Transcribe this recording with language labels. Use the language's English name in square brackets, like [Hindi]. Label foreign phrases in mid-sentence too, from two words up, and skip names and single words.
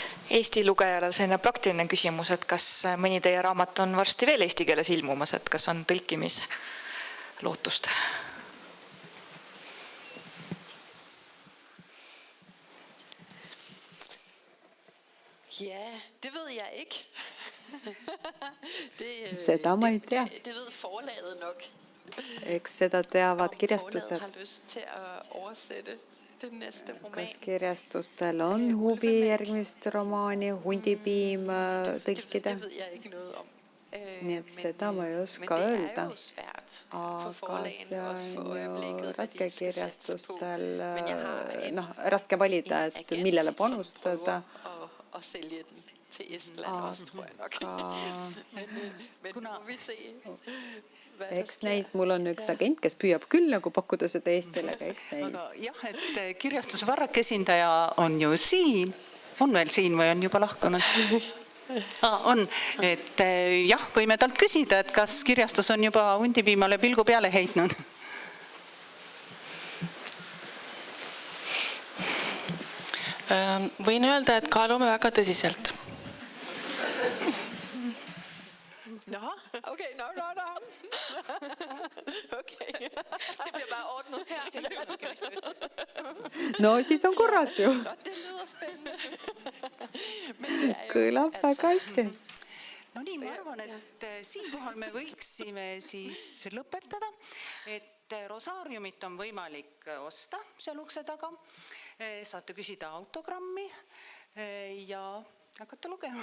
[Estonian] Eesti lugejale selline praktiline küsimus, et kas mõni teie raamat on varsti veel eesti keeles ilmumas, et kas on tõlkimislootust? [Danish] Ja, det ved jeg ikke. [Estonian] Seda ma ei tea. [Danish] Det ved forlaget nok. [Estonian] Eks seda teavad [Danish] Om [Estonian] kirjastused. [Danish] forlaget har lyst til at oversætte den næste roman. [Estonian] Kas kirjastustel on huvi järgmist romaani Hundipiim tõlkida? [Danish] Det ved jeg ikke noget om. [Estonian] Nii et seda ma ei oska [Danish] Men det [Estonian] öelda. [Danish] er jo svært for [Estonian] Aga [Danish] forlagene [Estonian] see [Danish] også for [Estonian] on [Danish] øjeblikket, [Estonian] ju [Danish] hvad [Estonian] raske [Danish] de skal satse på. [Estonian] kirjastustel, [Danish] Men jeg har [Estonian] raske valida, et [Danish] agent, [Estonian] millele [Danish] som [Estonian] panustada. [Danish] prøver at sælge den til Estland også, tror jeg nok. Men nu må vi se, hvad der [Estonian] Eks [Danish] sker. [Estonian] näis, mul on üks agent, kes püüab küll nagu pakkuda seda Eestile, aga eks näis. aga jah, et kirjastuse Varrak esindaja on ju siin, on veel siin või on juba lahkunud? On, et jah, võime talt küsida, et kas kirjastus on juba Hundipiimale pilgu peale heitnud? Võin öelda, et kaalume väga tõsiselt. [Danish] Nå, okay, nå. Okay. Det bliver bare ordnet her. [Estonian] No siis on korras ju. [Danish] Nå, det lyder spændende. [Estonian] Kõlab väga hästi. No nii, ma arvan, et siinkohal me võiksime siis lõpetada, et Rosaariumit on võimalik osta seal ukse taga. Saate küsida autogrammi ja hakata lugema.